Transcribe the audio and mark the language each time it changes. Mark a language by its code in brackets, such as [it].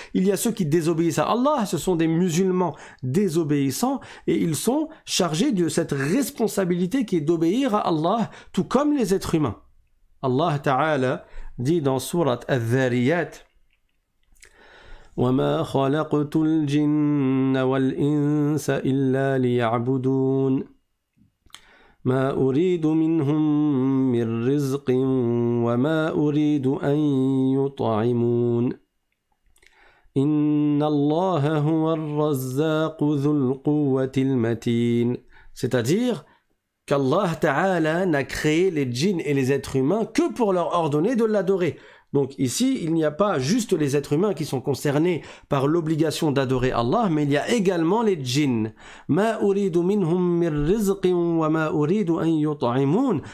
[fr] Il y a ceux qui désobéissent à Allah, ce sont des musulmans désobéissants et ils sont chargés de cette responsabilité qui est d'obéir à Allah, tout comme les êtres humains. Allah Ta'ala dit dans Surat Al-Dhariyat [ar] وَمَا خَلَقْتُ الْجِنَّ وَالْإِنسَ إِلَّا لِيَعْبُدُونَ ما أريد منهم من رزق وما أريد أن يطعمون إن الله هو الرزاق ذو القوة المتين. [fr] C'est-à-dire qu'Allah Ta'ala n'a créé les djinns et les êtres humains que pour leur ordonner de l'adorer. Donc ici, il n'y a pas juste les êtres humains qui sont concernés par l'obligation d'adorer Allah, mais il y a également les djinns. [ar] Ma uridu minhum min rizqin wa ma uridu an yut'imun.